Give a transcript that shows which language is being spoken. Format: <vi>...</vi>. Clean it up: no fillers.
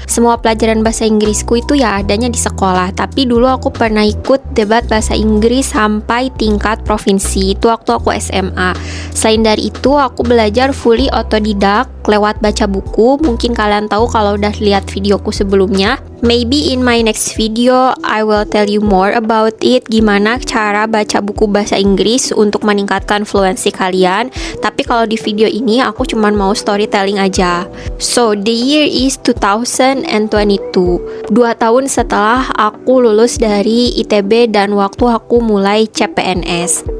<id>Semua pelajaran bahasa Inggrisku itu ya adanya di sekolah. Tapi dulu aku pernah ikut debat bahasa Inggris sampai tingkat provinsi. Itu waktu aku SMA. Selain dari itu, aku belajar fully otodidak lewat baca buku. Mungkin kalian tahu kalau udah lihat videoku sebelumnya.</id> <en>Maybe in my next video, I will tell you more about it.</en> <id>Gimana cara baca buku bahasa Inggris untuk meningkatkan fluency kalian. Tapi kalau di video ini, aku cuman mau storytelling aja.</id> <en>So, the year is 2022.</en> <id>2 tahun setelah aku lulus dari ITB dan waktu aku mulai CPNS.</id>